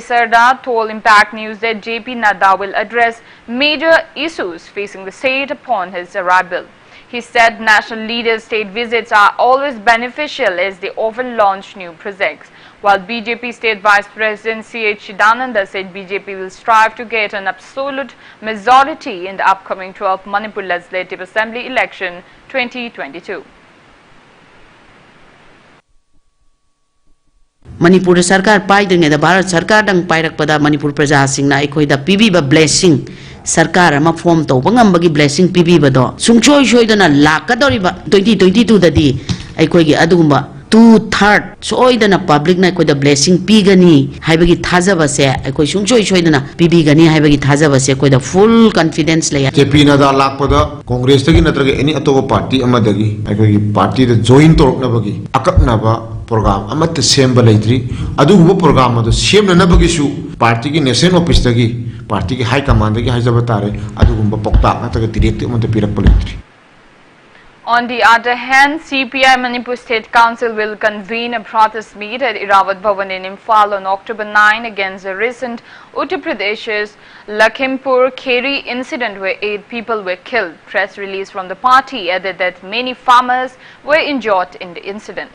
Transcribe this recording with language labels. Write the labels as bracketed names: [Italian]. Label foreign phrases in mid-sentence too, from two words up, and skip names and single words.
[English] Sarda told Impact News that JP Nadda will address major issues facing the state upon his arrival. He said national leaders' state visits are always beneficial as they often launch new projects, while BJP State Vice President C.H. Chidananda said BJP will strive to get an absolute majority in the upcoming 12th Manipur Legislative Assembly election 2022. [Manipuri] Manipur Sarkar paidringe da Bharat Sarkar dang pairakpada Manipur praja singna ekhoi da pibiba blessing Sarkar ama form tawba ngambagi blessing pibiba do sungchoi soidana lakadoriba 2022 dadi ekhoi gi adugumba 2/3 soidana public na ekhoi da blessing pigani haibagi thajaba se ekhoi sungchoi soidana pibigani haibagi thajaba se ekhoi da [English] full confidence [Manipuri] leya JP Nadda lakpada Congress tagi natraga any atoba party amadagi ekhoi gi party da join toroknabagi akaknaba program amat semba leitri adugumba program ado semna nabagi su party ki [English] national office [Manipuri] tagi party ki [English] high command [Manipuri] tagi haijaba tare adugumba pokta nataga direct amata pirakpa leitri. [English] On the other hand, CPI Manipur State Council will convene a protest meet at Irawat Bhavan in Imphal on October 9 against the recent Uttar Pradesh's Lakhimpur Kheri incident where 8 people were killed. Press release from the party added that many farmers were injured in the incident.